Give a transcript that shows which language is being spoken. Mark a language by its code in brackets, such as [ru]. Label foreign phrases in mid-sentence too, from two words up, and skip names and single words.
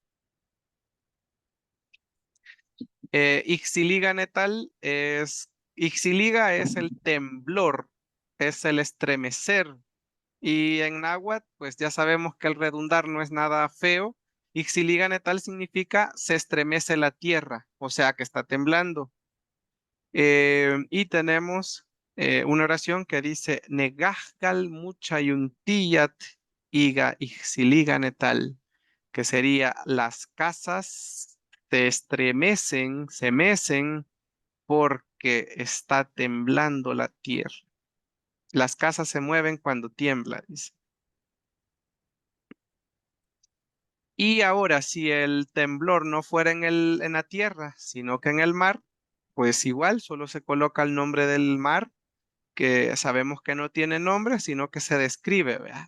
[ppl] Ixiliga netal [es] Ixiliga es el temblor, es el estremecer. Y en náhuatl, pues ya sabemos que el redundar no es nada feo. [ppl] Ixiliga netal [es] significa se estremece la tierra, o sea que está temblando. Y tenemos una oración que dice [ppl] Negajgal muchayuntiyat iga ixiliga netal, [es] que sería las casas se estremecen, se mecen porque está temblando la tierra. Las casas se mueven cuando tiembla, dice. Y ahora, si el temblor no fuera en la tierra, sino que en el mar, pues igual solo se coloca el nombre del mar, que sabemos que no tiene nombre, sino que se describe, ¿verdad?